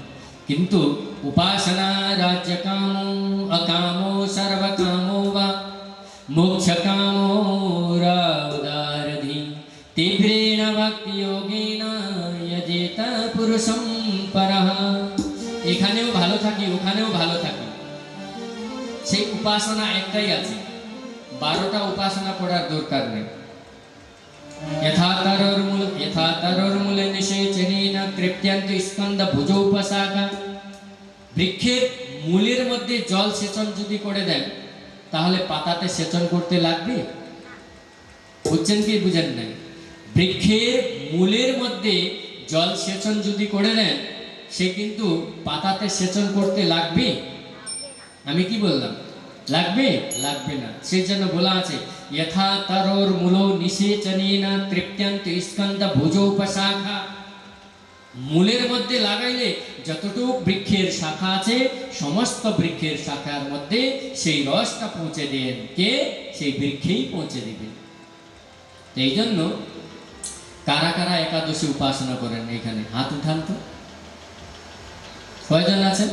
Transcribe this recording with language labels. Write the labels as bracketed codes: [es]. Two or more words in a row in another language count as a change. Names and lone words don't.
[bn] কিন্তু উপাসনা [sa] রাজ্য কামো অকামো সর্বকামো বা মোক্ষ কামো রাউদারধি তীব্রেণ ভক্তি যোগেন যজেত পুরুষম পরঃ। [bn] এখানেও ভালো থাকি, ওখানেও ভালো থাকি, সেই উপাসনা একটাই আছে, 12টা উপাসনা করার দরকার নেই। [sa] यथा तरोर्मूले निषेचनेन तृप्यन्ते स्कंद भुजोपशाखा। [bn] বৃক্ষের মূলের মধ্যে জল সেচন যদি করে দেন, তাহলে পাতাতে সেচন করতে লাগবে? বুঝছেন কি বুঝেন নাই? বৃক্ষের মূলের মধ্যে জল সেচন যদি করে দেন, সে কিন্তু পাতাতে সেচন করতে লাগবে? আমি কি বললাম? লাগবে? লাগবে না। সেই জন্য বলা আছে [sa] यथा तरोर मूलो निषेचनेन तृप्यन्ते स्कंद भुजोपशाखा। [bn] মূলের মধ্যে লাগাইলে যতটুকু বৃক্ষের শাখা আছে, সমস্ত বৃক্ষের শাখার মধ্যে সেই রসটা পৌঁছে দেন কে? সেই বৃক্ষেই পৌঁছে দিবেন। এই জন্য কারা কারা একাদশী উপাসনা করেন এখানে হাত উঠান তো, কয়জন আছেন?